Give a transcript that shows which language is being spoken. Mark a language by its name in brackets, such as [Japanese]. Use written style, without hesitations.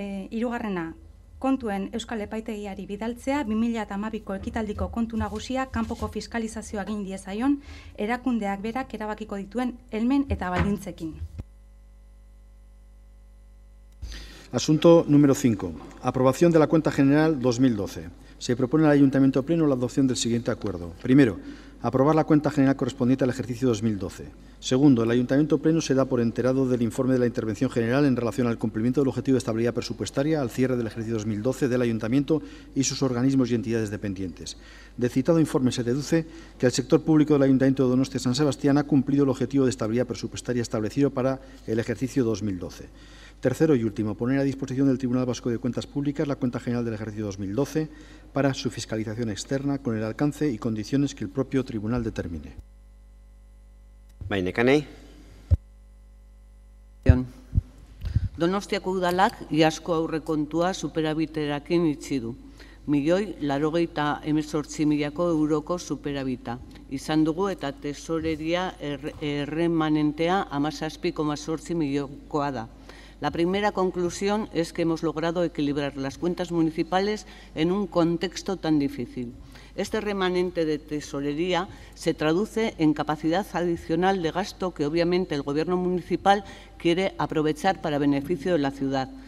[Basque] hirugarrena kontuen Euskal Epaitegiari bidaltzea 2012ko ekitaldiko kontu nagusia kanpoko fiskalizazioa egin diezaion erakundeak berak erabakiko dituen helmen eta baldintzekin. [Spanish] Asunto número 5. Aprobación de la cuenta general 2012. Se propone al Ayuntamiento Pleno la adopción del siguiente acuerdo. Primero, aprobar la cuenta general correspondiente al ejercicio 2012. Segundo, el Ayuntamiento Pleno se da por enterado del informe de la Intervención General en relación al cumplimiento del objetivo de estabilidad presupuestaria al cierre del ejercicio 2012 del Ayuntamiento y sus organismos y entidades dependientes. Del citado informe se deduce que el sector público del Ayuntamiento de Donostia San Sebastián ha cumplido el objetivo de estabilidad presupuestaria establecido para el ejercicio 2012. Tercero y último, poner a disposición del Tribunal Vasco de Cuentas Públicas la cuenta general del ejercicio 2012 para su fiscalización externa con el alcance y condiciones que el propio tribunal determine. [Basque] Donostiako udalak iazko aurrekontua superabiterakin itxi du. 1.088.000 euroko superabita. Izan dugu eta tesoreria erremanentea 17,8 milioikoa da. [Spanish] La primera conclusión es que hemos logrado equilibrar las cuentas municipales en un contexto tan difícil. Este remanente de tesorería se traduce en capacidad adicional de gasto que obviamente el Gobierno municipal quiere aprovechar para beneficio de la ciudad.